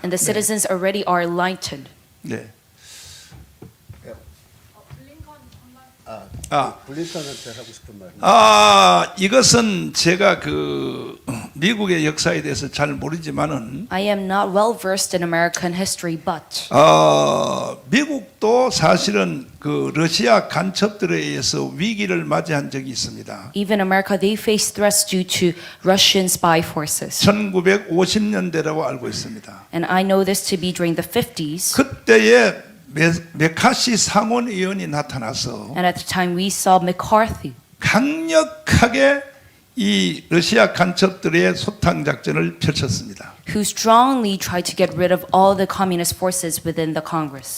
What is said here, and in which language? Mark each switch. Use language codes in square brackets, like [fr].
[en] and the citizens already are enlightened. [ko] 네. 블링컨한테 하고 싶은 말. 이것은 제가 그 미국의 역사에 대해서 잘 모르지만은 [en] I am not well versed in American history, but [ko] 미국도 사실은 그 러시아 간첩들에 의해서 위기를 맞이한 적이 있습니다. [en] even America, they face threats due to Russian spy forces. [ko] 1950년대라고 알고 있습니다. [en] And I know this to be during the 50s. [ko] 그때에 메카시 상원의원이 나타나서 [en] And at the time we saw McCarthy [ko] 강력하게 이 러시아 간첩들의 소탕 작전을 펼쳤습니다. [en] who strongly tried to get rid of all the communist forces within the Congress.